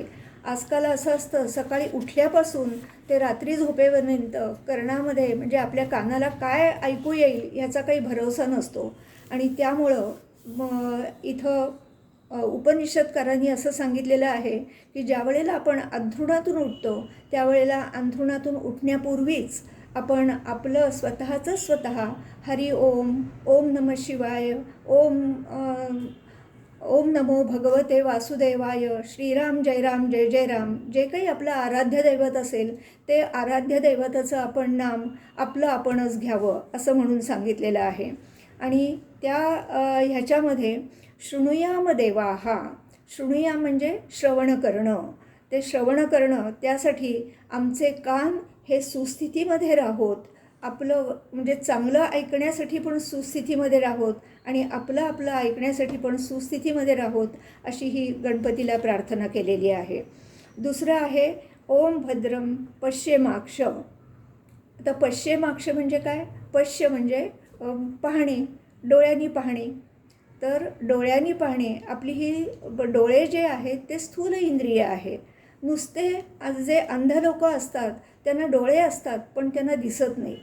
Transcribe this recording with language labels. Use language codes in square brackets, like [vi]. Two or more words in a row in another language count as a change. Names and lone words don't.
[mr] आजकाल असं असतं, सकाळी उठल्यापासून ते रात्री झोपेपर्यंत कर्णामध्ये म्हणजे आपल्या कानाला काय ऐकू येईल ह्याचा काही भरोसा नसतो आणि त्यामुळं इथं उपनिषदकारांनी असं सांगितलेलं आहे की ज्या वेळेला आपण अंथरुणातून उठतो त्यावेळेला अंथरुणातून उठण्यापूर्वीच आपण आपलं स्वतः [sa] हरी ओम, ओम नमः शिवाय, ओम नमो भगवते वासुदेवाय, श्रीराम जय राम जय जय राम, [mr] जे काही आपलं आराध्य दैवत असेल ते आराध्य दैवताचं आपण नाम आपलं आपणच घ्यावं असं म्हणून सांगितलेलं आहे. आणि त्या ह्याच्यामध्ये [sa] शृणुयाम देवाः. [mr] शृणुयाम म्हणजे श्रवण करणं. ते श्रवण करणं त्यासाठी आमचे कान हे सुस्थितीमध्ये राहोत, आपलं म्हणजे चांगलं ऐकण्यासाठी पण सुस्थितीमध्ये राहोत आणि आपलं ऐकण्यासाठी पण सुस्थितीमध्ये राहोत अशी ही गणपतीला प्रार्थना केलेली आहे. दुसरं आहे [sa] ओम भद्रम पश्येमाक्ष. [mr] आता पश्येमाक्ष म्हणजे काय? पश्य म्हणजे पाहणे, डोळ्यांनी पाहणे. तर डोळ्यांनी पाहणे, आपली ही डोळे जे आहेत ते स्थूल इंद्रिय आहे. नुसते जे अंध लोक असतात त्यांना डोळे असतात पण त्यांना दिसत नाही.